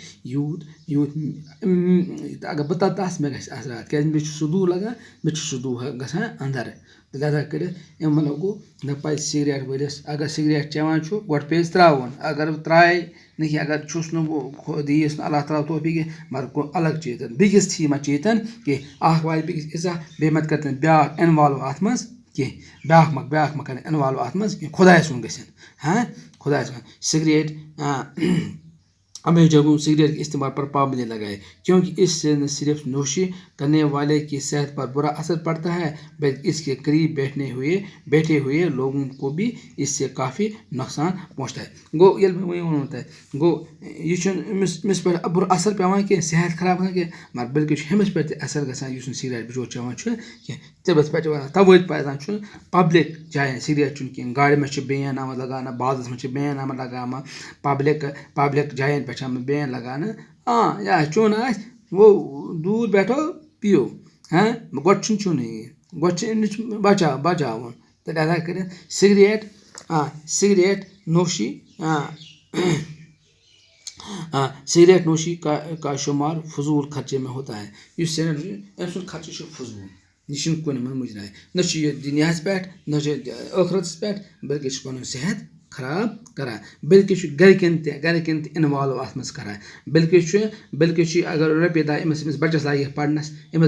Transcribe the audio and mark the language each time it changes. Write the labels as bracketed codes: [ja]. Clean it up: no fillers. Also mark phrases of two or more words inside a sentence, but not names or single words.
[ks] یوٗت اگر بہٕ تَتھ مےٚ گژھِ اثرات کیٛازِ مےٚ چھُ سُہ دُہ لگان مےٚ چھُ سُہ دُہ گژھان اَندَر لِہٰذا کٔرِتھ اَمہِ مطلب گوٚو نہ پَزِ سِگریٹ وٲلِس اگر سِگریٹ چٮ۪وان چھُ گۄڈٕ پیٚیَس ترٛاوُن اگر بہٕ ترٛایہِ نہٕ کینٛہہ اگر چھُس نہٕ بہٕ دِیَس نہٕ اللہ تعالیٰ توفیٖق کینٛہہ مگر گوٚو الگ چیٖزَن بیٚکِس تھی ما چیٖتَن کینٛہہ اَکھ واتہِ بیٚکِس اِزاہ بیٚیہِ ما کَرِ تٔمۍ بیٛاکھ اِنوالو اَتھ منٛز کینٛہہ بیٛاکھ ما کَرِ اِنوالو اَتھ منٛز کینٛہہ خۄداے سُنٛد گٔژھِنۍ خۄداے سُنٛد سِگریٹ [ur] ہمیں جگہوں سگریٹ کے استعمال پر پابندی لگائے کیونکہ اس سے نہ صرف نوشی کرنے والے کی صحت پر برا اثر پڑتا ہے بلکہ اس کے قریب بیٹھے ہوئے لوگوں کو بھی اس سے کافی نقصان پہنچتا ہے [ks] گوٚو ییٚلہِ بہٕ وۄنۍ ووٚنمو تۄہہِ گوٚو یہِ چھُنہٕ أمِس پٮ۪ٹھ بُرٕ اثر پیٚوان کینٛہہ صحت خراب گژھان کینٛہہ مگر بلکہِ چھُ ہُمِس پٮ۪ٹھ تہِ اثر گژھان یُس نہٕ سِگریٹ بِچور چٮ۪وان چھُ کینٛہہ تٔمِس پٮ۪ٹھ چھِ وَنان تَوَے پَزان چھُ پَبلِک جایَن سِگریٹ چیوٚن کینٛہہ گاڑِ منٛز چھِ بین آمٕژ لگاونہٕ بازرَس منٛز چھِ بین آمٕژ لگاونہٕ پَبلِک جایَن پٮ۪ٹھ چھِ آمٕژ بین لگاونہٕ یا چیوٚن آسہِ گوٚو دوٗر بیٹھو پِیو گۄڈٕ چھُنہٕ چیوٚنُے گۄڈٕ چھِ اَمہِ نِش بچاوُن تہٕ لہٰذا کٔرِتھ سِگریٹ نوشی [ur] سگریٹ نوشی کا شمار فضول خرچے میں ہوتا ہے [ks] یُس سِگریٹ نوشی أمۍ سُنٛد خرچہٕ چھُ فضوٗل یہِ چھُنہٕ کُنہِ منٛز مُجراے نہ چھُ یہِ دُنیاہَس پٮ۪ٹھ نہ چھُ ٲخرَتَس پٮ۪ٹھ بلکہِ چھُ پَنُن صحت خراب کَران بلکہِ چھُ گَرِکٮ۪ن تہِ اِنوالو اَتھ منٛز کَران بلکہِ چھُ اگر رۄپیہِ دَہ أمِس بَچَس لاگہِ ہے پَرنَس أمِس